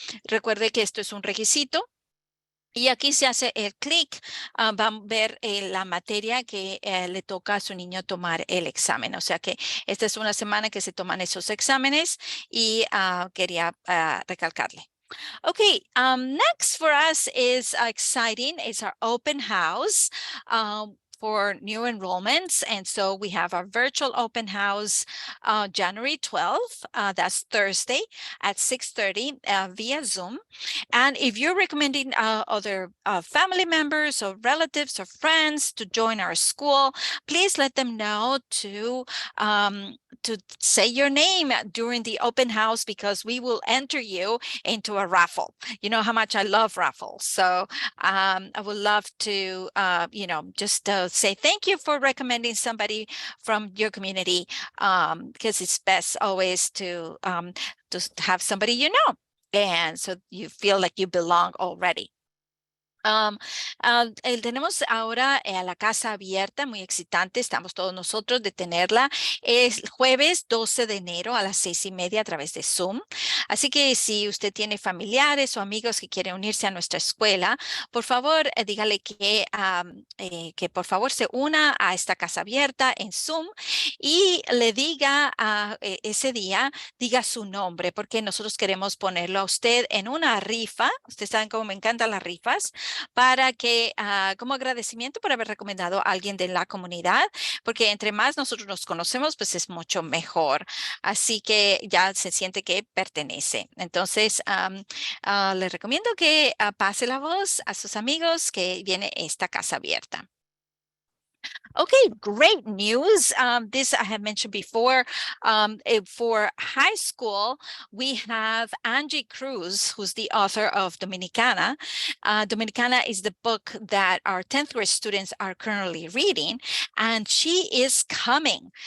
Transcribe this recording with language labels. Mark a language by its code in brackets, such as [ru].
[es] Recuerde que esto es un requisito. Y aquí se hace el clic, van a ver la materia que le toca a su niño tomar el examen. O sea que esta es una semana que se toman esos exámenes y quería recalcarle. [en] Okay, next for us is exciting. It's our open house for new enrollments. And so we have our virtual open house January 12th. That's Thursday at 6:30 via Zoom. And if you're recommending other family members or relatives or friends to join our school, please let them know to say your name during the open house because we will enter you into a raffle. You know how much I love raffles. So I would love to, just say thank you for recommending somebody from your community, because it's best always to have somebody you know. And so you feel like you belong already. [es] Tenemos ahora la casa abierta, muy excitante, estamos todos nosotros de tenerla. Es jueves 12 de enero a las 6:30 a través de Zoom. Así que si usted tiene familiares o amigos que quieren unirse a nuestra escuela, por favor, dígale que por favor se una a esta casa abierta en Zoom y le diga ese día, diga su nombre, porque nosotros queremos ponerlo a usted en una rifa. Ustedes saben cómo me encantan las rifas, para que, como agradecimiento por haber recomendado a alguien de la comunidad, porque entre más nosotros nos conocemos, pues es mucho mejor. Así que ya se siente que pertenece. Entonces, les recomiendo que pase la voz a sus amigos que viene esta casa abierta. [en] Okay, great news. This I have mentioned before. For high school, we have Angie Cruz, who's the author of Dominicana. Dominicana is the book that our 10th grade students are currently reading, and she is coming.